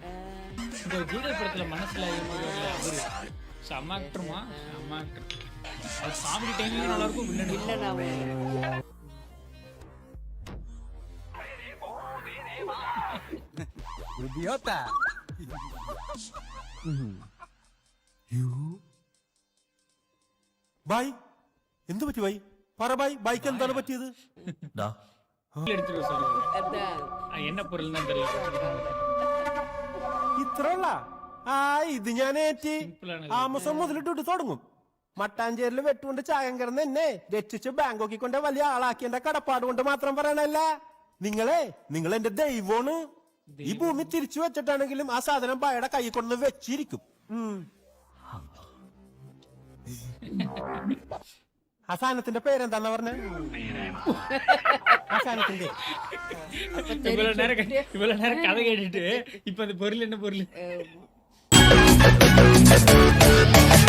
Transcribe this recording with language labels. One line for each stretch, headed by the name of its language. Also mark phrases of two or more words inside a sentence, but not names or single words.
Tamil: இந்த ஜீரல் படத்துல மனசுல அவரு செம்ம ஆக்டருமா, செம்ம ஆக்டர். அது
English: comedy timing
Tamil: நல்லா இருக்கும். Idiota.
Malayalam: ബായ് എന്ത് പറ്റി ബായ്? പറ ബായ്, ബൈക്ക് എന്താണ് പറ്റിയത്?
Tamil: என்ன பொருள் தான் தெரியல.
Malayalam: ഇത്രയുള്ള ഇത് ഞാൻ ഏറ്റി ആമസോൺ മുതലിട്ടിട്ട് തുടങ്ങും. മട്ടാഞ്ചേരിൽ വെട്ടുകൊണ്ട് ചായം കിടന്ന് എന്നെ രക്ഷിച്ച് ബാങ്കോക്കിൽ കൊണ്ട് വലിയ ആളാക്കി എന്റെ കടപ്പാട് കൊണ്ട് മാത്രം പറയണല്ല. നിങ്ങൾ എന്റെ ദൈവമാണ്. ഈ ഭൂമി തിരിച്ചു വെച്ചിട്ടാണെങ്കിലും ആ സാധനം ബായുടെ കൈ കൊണ്ട് വെച്ചിരിക്കും. ആ സാധനത്തിന്റെ പേരെന്താന്ന് പറഞ്ഞ? ആ സാധനത്തിന്റെ
Tamil: இவ்வளவு நேரம் கதை கேட்டுட்டு இப்ப அந்த பொருள் என்ன பொருள்?